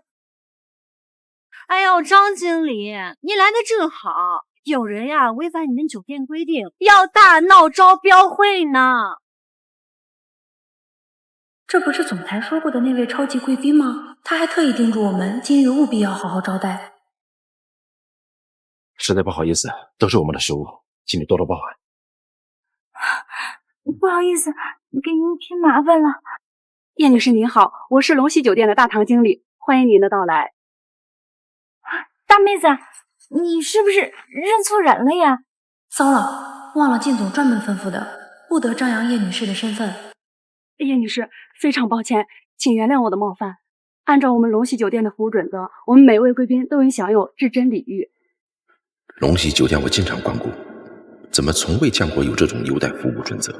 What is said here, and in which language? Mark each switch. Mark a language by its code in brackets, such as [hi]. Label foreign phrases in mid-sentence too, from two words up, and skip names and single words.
[zh] 哎呦，張經理，你來的正好，有人違反你們酒店規定，要大鬧招標會呢。這不是總裁說過的那位超級貴賓嗎？他還特意叮囑我們今日務必要好好招待。實在不好意思，都是我們的失誤，請你多多包涵。不好意思，給您添麻煩了。葉女士您好，我是龍禧酒店的大堂經理，歡迎您的到來。大妹子，你是不是認錯人了呀？糟了，忘了靳總專門吩咐的，不得張揚葉女士的身份。葉女士，非常抱歉，請原諒我的冒犯。按照我們龍禧酒店的服務準則，我們每位貴賓都應享有至臻禮遇。龍禧酒店我經常光顧，怎麼從未見過有這種優待服務準則？